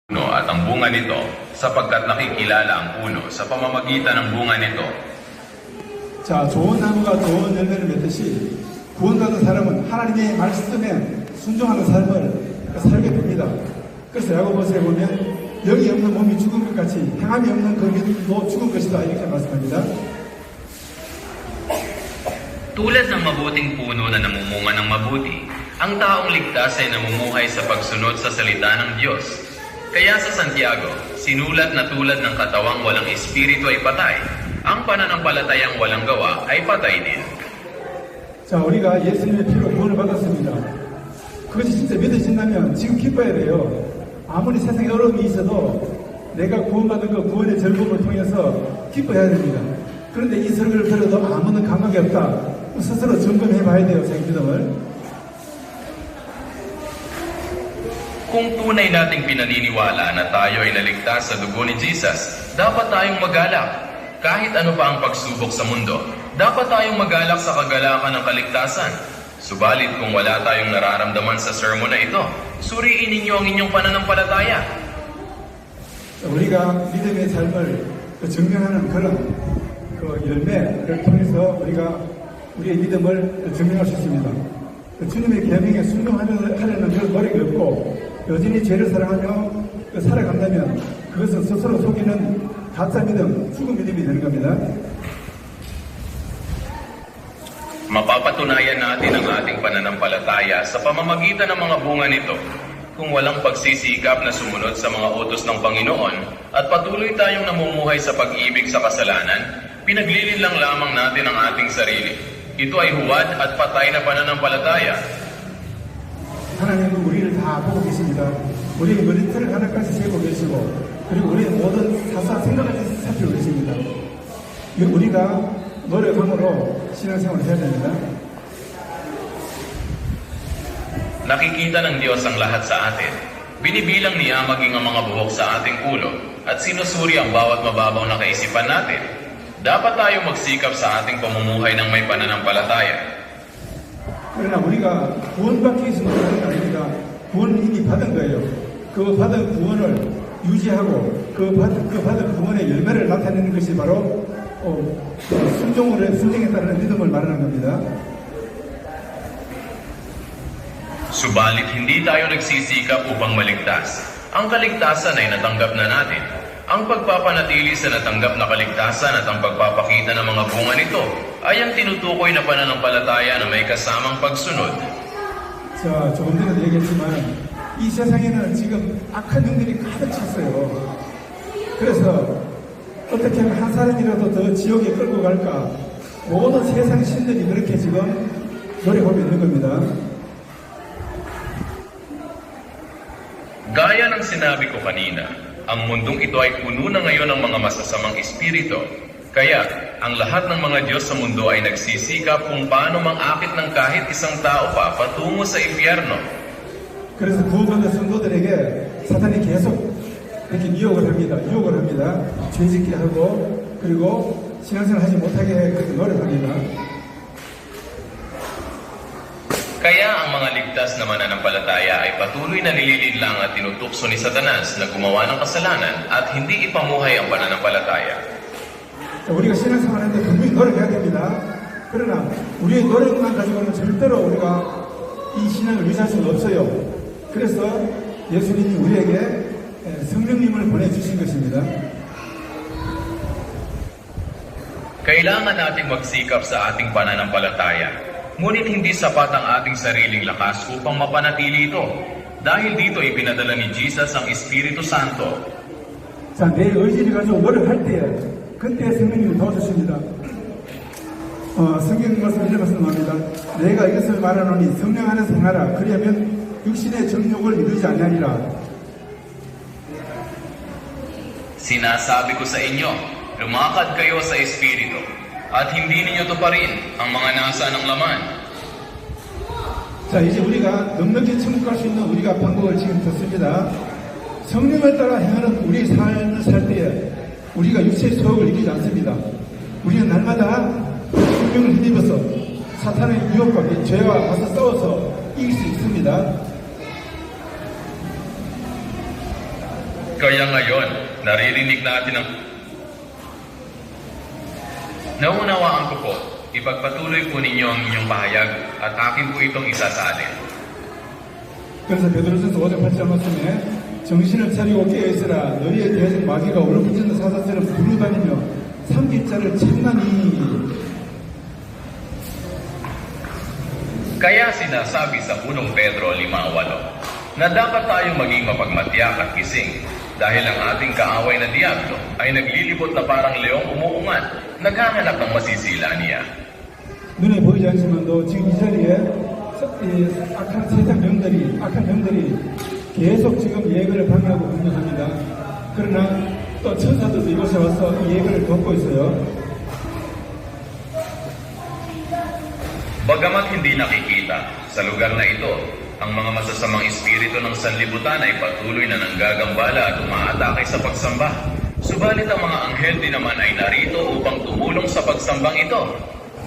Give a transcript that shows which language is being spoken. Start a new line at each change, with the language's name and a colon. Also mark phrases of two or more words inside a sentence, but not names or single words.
Filipino: at ang bunga nito, sapagkat nakikilala ang puno sa pamamagitan ng bunga nito.
Korean: 자, 좋은 나무가 좋은 열매를 맺듯이 구원받은 사람은 하나님의 말씀에 순종하는 삶을 살게 됩니다. 그래서 야고보서에 보면 영이 없는 몸이 죽은 것 같이 행함이 없는 그 믿음도 죽은 것이다 이렇게 말씀합니다.
Filipino: Tulad ng mabuting puno na namumunga ng mabuti, ang taong ligtas ay namumuhay sa pagsunod sa salita ng Diyos. Kaya sa Santiago, sinulat na tulad ng katawang walang espiritu ay patay, ang pananampalatayang walang gawa ay patay din.
Korean: 자, 우리가 예수님의 피로 구원을 받았습니다. 그것이 진짜 믿어진다면 지금 기뻐야 돼요. 아무리 세상에 어려움이 있어도 내가 구원받은 그 구원의 즐거움을 통해서 기뻐해야 됩니다. 그런데 이 설교를 들어도 아무런 감각이 없다. 스스로 점검해 봐야 돼요, 자기 믿음을.
Filipino: Kung tunay nating pinaniniwala na tayo ay naligtas sa dugo ni Jesus, dapat tayong magalak. Kahit ano pa ang pagsubok sa mundo, dapat tayong magalak sa kagalakan ng kaligtasan. Subalit kung wala tayong nararamdaman sa sermon na ito, suriin ninyo ang inyong pananampalataya.
Korean: 우리가 믿음의 삶을 증명하는 그런 열매를 통해서 우리가 우리의 믿음을 증명할 수 있습니다. 주님의 계명에 순종하려는 그런 노력이 없고 여전히 죄를 사랑하며 살아간다면 그것은 스스로 속이는 가짜 믿음, 죽은 믿음이 되는 겁니다.
Filipino: Mapapatunayan natin ang ating pananampalataya sa pamamagitan ng mga bunga nito. Kung walang pagsisikap na sumunod sa mga utos ng Panginoon at patuloy tayong namumuhay sa pag-ibig sa kasalanan, pinaglilinlang lamang natin ang ating sarili. Ito ay huwad at patay na pananampalataya.
Korean: 하나님은 우리를 다 보고 계십니다. 우리의 머리털을 하나까지 세고 계시고 그리고 우리의 모든 사사 생각까지 살피고 계십니다. 우리가 노력함으로 신앙생활을 해야 됩니다.
Filipino: Nakikita ng Diyos ang lahat sa atin. Binibilang niya maging ang mga buhok sa ating ulo at sinusuri ang bawat mababaw na kaisipan natin. Dapat tayong magsikap sa ating pamumuhay ng may pananampalataya.
Korean: 그러나 우리가 구원받기 위해서 노력하는 게 아닙니다. 구원을 이미 받은 거예요. 그 받은 구원을 유지하고 그 받은 구원의 열매를 나타내는 것이 바로 순종에 따르는 믿음을 말하는 겁니다.
Filipino: Subalit hindi tayo nagsisikap upang maligtas. Ang kaligtasan ay natanggap na natin. Ang pagpapanatili sa natanggap na kaligtasan at ang pagpapakita ng mga bunga nito ay ang tinutukoy na pananampalataya na may kasamang pagsunod.
Korean: 자, 조금 전에도 얘기했지만 이 세상에는 지금 악한 영들이 가득 찼어요. 그래서 어떻게 하면 한 사람이라도 더 지옥에 끌고 갈까 모든 세상 신들이 그렇게 지금 노력하고 있는 겁니다.
Filipino: Gaya ng sinabi ko kanina, ang mundong ito ay puno na ngayon ng mga masasamang espiritu. Kaya, ang lahat ng mga Diyos sa mundo ay nagsisikap kung paano mangakit ng kahit isang tao pa patungo sa impyerno.
Korean: 그래서 구원받은 성도들에게 사탄이 계속 이렇게 유혹을 합니다. 죄짓게 하고 그리고 신앙생활 하지 못하게 그렇게 노력합니다.
Filipino: Kaya ang mga ligtas na mananampalataya ay patuloy na nililinlang at tinutukso ni Satanas na gumawa ng kasalanan at hindi ipamuhay ang pananampalataya.
Korean: 우리가 신앙생활하는데 분명히 노력해야 됩니다. 그러나 우리의 노력만 가지고는 절대로 우리가 이 신앙을 유지할 수는 없어요. 그래서 예수님이 우리에게 성령님을 보내주신 것입니다.
Filipino: Kailangan nating magsikap sa ating pananampalataya. Ngunit hindi sapat ang ating sariling lakas upang mapanatili ito. Dahil dito ipinadala ni Jesus ang Espiritu Santo.
Korean: 자, 내 의지를 가지고 노력할 때에 그때 성령님이 도와주십니다. 성경 말씀 이런 말씀합니다. 내가 이것을 말하노니 성령 안에서 행하라. 그리하면 육신의 정욕을 이루지 아니하리라.
Filipino: Sinasabi ko sa inyo, lumakad kayo sa Espiritu, at hindi ninyo tuparin ang mga nasa ng laman.
Korean: 자, 이제 우리가 넉넉히 천국 갈 수 있는 우리가 방법을 지금 듣습니다. 성령을 따라 행하는 우리의 삶을 살 때에 우리가 육체의 소욕을 이기지 않습니다. 우리는 날마다 성령을 힘입어서 사탄의 유혹과 죄와 맞서 싸워서 이길 수 있습니다.
Filipino: Kaya ngayon, naririnig natin ang... Naunawaan ko po, ipagpatuloy po ninyo ang inyong pahayag at akin po itong isasalin.
Korean: 그래서 베드로전서 5장 8절 말씀에 정신을 차리고 깨어있으라 너희에 대해서 마귀가 얼어붙이는 사자처럼 부르다니며 삼킬자를 찾나니.
Filipino: Kaya sinasabi sa unong Pedro 5:8 na dapat tayong maging mapagmatyak at gising dahil ang ating kaaway na diablo ay naglilibot na parang leong umuungan, naghahanap ng masisila niya.
Korean: 눈에 보이지 않지만도 지금 이 자리에 악한 세상 병들이 계속 지금 예배를 방해하고 공격합니다. 그러나 또 천사들도 이곳에 와서 이 예배를 돕고 있어요.
Filipino: Bagamat hindi nakikita, sa lugar na ito, ang mga masasamang espiritu ng sanlibutan ay patuloy na nanggagambala at umaatake sa pagsamba. Subalit ang mga anghel din naman ay narito upang tumulong sa pagsambang ito.